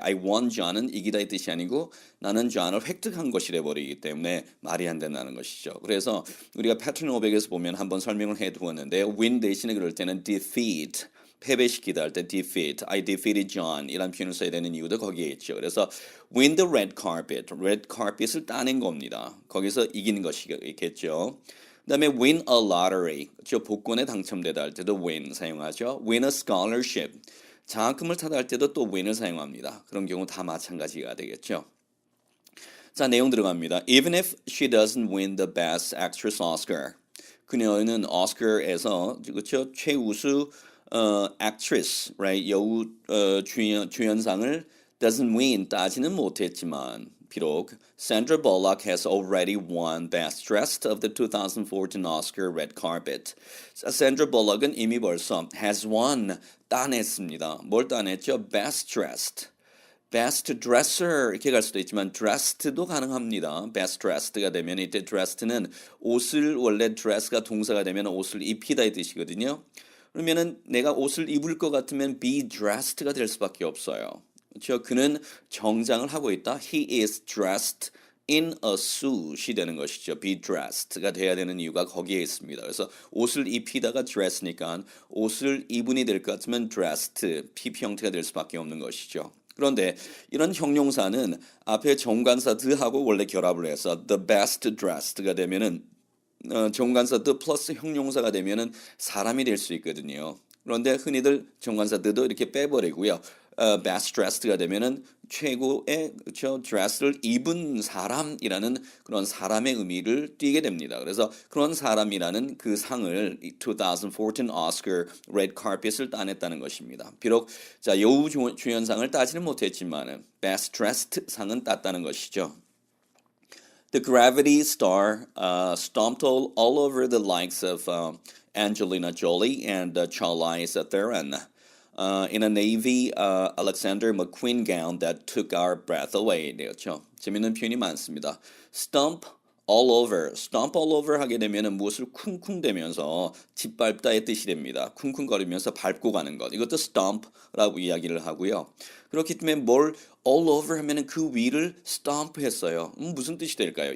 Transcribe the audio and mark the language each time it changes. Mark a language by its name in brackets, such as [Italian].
[English] I won John [Korean] 은 이기다의 뜻이 아니고 나는 John을 획득한 것이 돼버리기 때문에 말이 안 된다는 것이죠. 그래서 우리가 패턴 500에서 보면 한번 설명을 해두었는데 win 대신에 그럴 때는 defeat 패배시키다 할 때 defeat, [English] I defeated John [Korean] 이란 표현을 써야 되는 이유도 거기에 있죠. 그래서 win the red carpet, red carpet을 따낸 겁니다. 거기서 이기는 것이겠죠. 그 다음에 win a lottery, 저 복권에 당첨되다 할 때도 win 사용하죠. win a scholarship, 장학금을 타다 할 때도 또 win을 사용합니다. 그런 경우 다 마찬가지가 되겠죠. 자, 내용 들어갑니다. [English] Even if she doesn't win the best actress Oscar, [Korean] 그녀는 오스카에서 그렇죠 최우수 [English] actress, right? [Korean] 여우 주연상을 [English] doesn't win [Korean] 따지는 못했지만 비록 [English] Sandra Bullock has already won Best Dressed of the 2014 Oscar red carpet. [Korean] Sandra Bullock은 이미 벌써 has won 따냈습니다. 뭘 따냈죠? Best Dressed. Best Dresser 이렇게 갈 수도 있지만 Dressed도 가능합니다. Best Dressed가 되면 이때 Dressed는 옷을 원래 dress가 동사가 되면 옷을 입히다의 뜻이거든요. 그러면은 내가 옷을 입을 것 같으면 be dressed가 될 수밖에 없어요. 그렇죠? 그는 정장을 하고 있다. [English] He is dressed in a suit [Korean] 이 되는 것이죠. be dressed가 돼야 되는 이유가 거기에 있습니다. 그래서 옷을 입히다가 dress니까 옷을 입은이 될 것 같으면 dressed, PP 형태가 될 수밖에 없는 것이죠. 그런데 이런 형용사는 앞에 정관사 the하고 원래 결합을 해서 the best dressed가 되면은 정관사 the 플러스 형용사가 되면은 사람이 될 수 있거든요. 그런데 흔히들 정관사 the도 이렇게 빼버리고요. best dressed가 되면은 최고의 그렇죠 dress를 입은 사람이라는 그런 사람의 의미를 띠게 됩니다. 그래서 그런 사람이라는 그 상을 2014 오스카 red carpet을 따냈다는 것입니다. 비록 자 여우 주연상을 따지는 못했지만은 best dressed 상은 땄다는 것이죠. [English] The Gravity star stomped all over the likes of Angelina Jolie and Charlize Theron in a navy Alexander McQueen gown that took our breath away. [Korean] 되었죠. 재밌는 표현이 많습니다. Stomp stomp all over 하게 되면은 무엇을 쿵쿵대면서 짓밟다의 뜻이 됩니다. 쿵쿵거리면서 밟고 가는 것. 이것도 stomp라고 이야기를 하고요. 그렇기 때문에 뭘 all over 하면은 그 위를 stomp 했어요. 무슨 뜻이 될까요?